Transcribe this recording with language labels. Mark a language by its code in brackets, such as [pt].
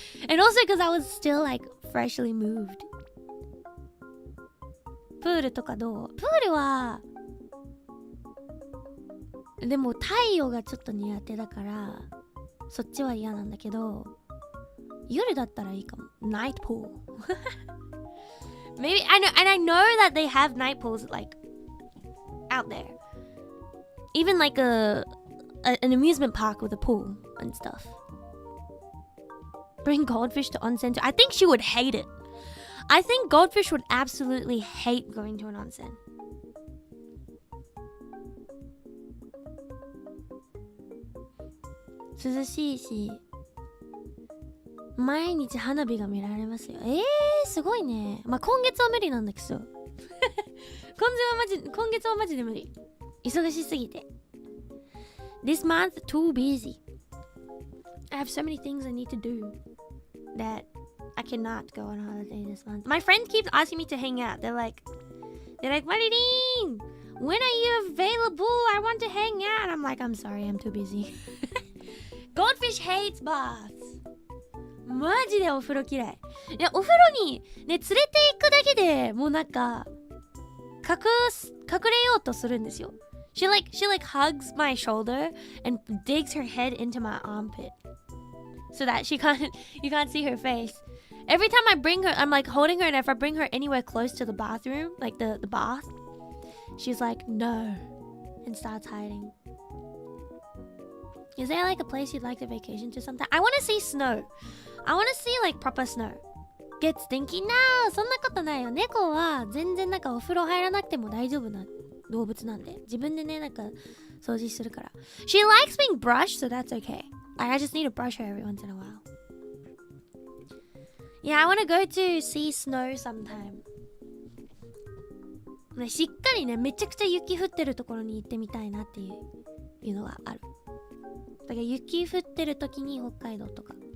[en] And also because I was still like freshly moved. [ja] プールとかどう？プールはでも太陽がちょっと苦手だからそっちは嫌なんだけど、夜だったらいいかも。 [en] Night pool. Maybe I know that they have night pools like out there. Even like an amusement park with a pool and stuff. Bring goldfish to onsen too. I think she would hate it. I think goldfish would absolutely hate going to an onsen. [ja] Suzushi. 毎日花火が見られますよ。すごいね。まあ、今月は無理なんだけど。今月はマジで無理。忙しすぎて。 [en] This month too busy. I have so many things I need to do that I cannot go on holiday this month. My friends keep asking me to hang out. They're like, Marilyn, when are you available? I want to hang out. I'm like, I'm sorry, I'm too busy. Goldfish hates baths. [ja] マジでお風呂嫌い。いや、お風呂にね、連れて行くだけでもうなんか隠れようとするんですよ。 [en] She like hugs my shoulder and digs her head into my armpit so that you can't see her face. Every time I bring her, I'm like holding her, and if I bring her anywhere close to the bathroom, like the bath, she's like, no, and starts hiding. Is there like a place you'd like to vacation to sometime? I want to see snow. I want to see like proper snow. Get stinky? [ja] No, そんなことないよ。猫は全然なんかお風呂入らなくても大丈夫な動物なんで。自分でね、なんか掃除するから。 [en] She likes being brushed, so that's okay. I just need to brush her every once in a while. Yeah, I want to go to see snow sometime. [ja] ね、しっかりね、めちゃくちゃ雪降ってるところに行ってみたいなっていうのがある。だから雪降ってる時に北海道とか。